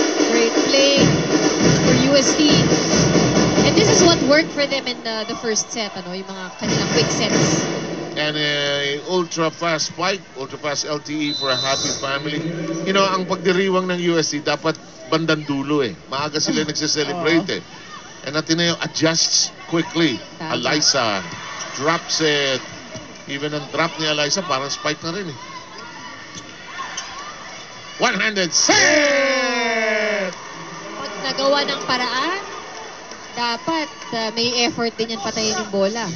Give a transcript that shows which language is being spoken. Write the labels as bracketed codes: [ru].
[en] Great play for UST. And this is what worked for them in the first set, ano, [tl] yung mga kanilang [en] quick sets. And a ultra-fast spike, ultra-fast LTE for a happy family. [tl] You know, ang pagdiriwang ng UST, dapat bandang dulo eh. Maaga sila nagsiselebrate eh. [en] And Ateneo adjusts quickly. [tl] Tama. [en] Alyssa drops it. [tl] Even ang drop ni Alyssa, parang spike na rin eh. [en] One-handed set! [tl] Pag nagawa ng paraan, dapat may effort din yan patayin yung bola.